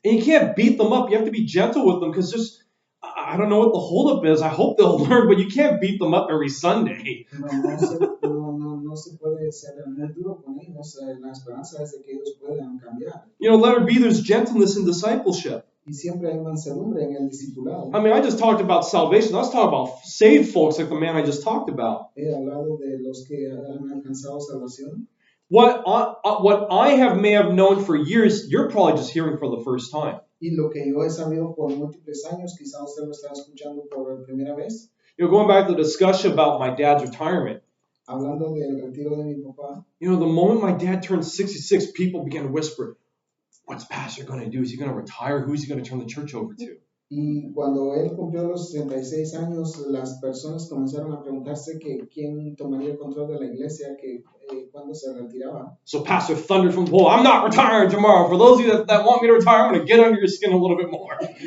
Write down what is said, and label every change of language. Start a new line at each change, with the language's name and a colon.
English: And you can't beat them up. You have to be gentle with them because I don't know what the holdup is. I hope they'll learn, but you can't beat them up every Sunday.
Spanish: No se puede ser muy duro con ellos. La esperanza es de que ellos puedan cambiar.
English: You know, let her be. There's gentleness in discipleship.
Spanish: Y siempre hay mansedumbre en el discipulado.
English: I mean, I just talked about salvation. Let's talk about saved folks like the man I just talked about.
Spanish: He hablado de los que han alcanzado salvación.
English: What I may have known for years, you're probably just hearing for the first time.
Spanish: Y lo que yo he sabido por múltiples años, quizá usted lo está escuchando por primera vez.
English: You know, going back to the discussion about my dad's retirement.
Spanish: Hablando del retiro de mi papá.
English: You know, the moment my dad turned 66, people began to whisper, what's Pastor going to do? Is he going to retire? Who's he going to turn the church over to?
Spanish: Y cuando él cumplió los 66 años, las personas comenzaron a preguntarse que quién tomaría el control de la iglesia, que cuándo se retiraba.
English: So Pastor thundered from the pole, I'm not retiring tomorrow. For those of you that want me to retire, I'm going to get under your skin a little bit more.